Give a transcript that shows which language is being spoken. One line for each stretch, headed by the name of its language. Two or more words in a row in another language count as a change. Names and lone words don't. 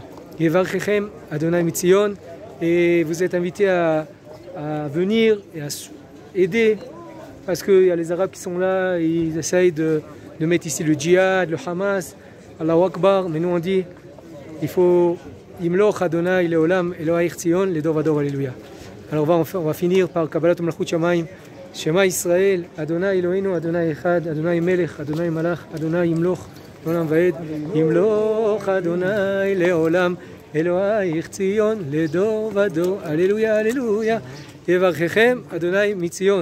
Hebrew: יברכם אדני מציון,
French: et vous êtes invités à venir et à aider parce qu'il y a les Arabes qui sont là et ils essayent de mettre ici le djihad, le Hamas,
Arabic: الله أكبر,
French: mais nous on dit il faut
Hebrew: ימלך אדני לעולם אלהי ציון לדור ודור הללויה.
French: Alors on va finir par
Hebrew: קבלת מלכות שמים. שמע ישראל אדני אלהינו אדני אחד אדני מלך אדני מלך אדני ימלך עולם ועד ימלך אדני לעולם אלהי ציון לדור ודור, הללויה הללויה. יברכם אדני מציון.